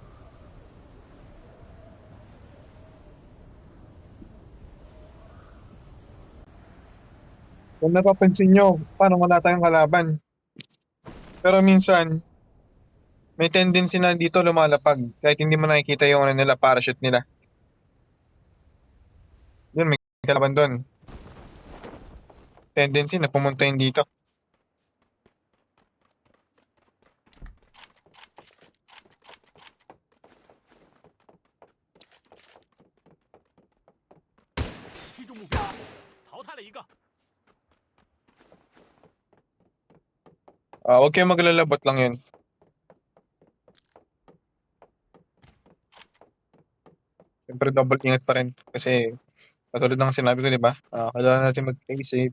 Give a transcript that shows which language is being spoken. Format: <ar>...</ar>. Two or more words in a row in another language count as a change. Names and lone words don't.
<tl>Kung napapansin nyo, parang wala tayong kalaban. Pero minsan, may tendency na dito lumalapag kahit hindi mo nakikita yung ano nila, parachute nila. Yun, may kalaban doon. Tendency na pumunta yun dito.</tl> <zh>击中目标，淘汰了一个。</zh> <tl>Huwag kayong maglalabot lang yun. Siyempre double ingat pa rin. Kasi katulad ng sinabi ko, di ba? Kailangan natin mag-</tl> <en>play safe.</en>